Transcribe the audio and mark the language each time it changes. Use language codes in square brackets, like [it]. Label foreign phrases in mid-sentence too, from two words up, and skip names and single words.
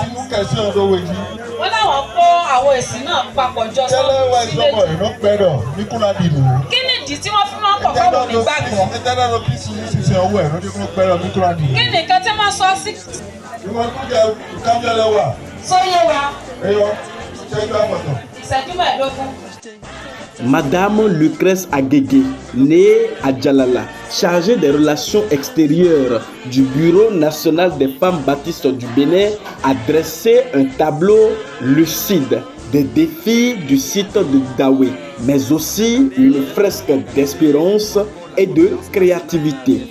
[yo] Wọ́n láwọn kó àwọn èsì náà papọ̀ jọ sí méjì. Kí ni ìdí tí wọ́n fi máa ń pọ̀ fáwọn onígbàgbọ́? Kí ni nǹkan tí wọ́n sọ sí? Sóyè wa. Ìṣẹ́jú mẹ́ẹ̀ẹ́dógún. [fr] Madame Lucrèce Agege, née à Djalala, chargée des relations extérieures du Bureau national des femmes baptistes du Bénin, a dressé un tableau lucide des défis du site de Dawe, mais aussi une fresque d'espérance et de créativité.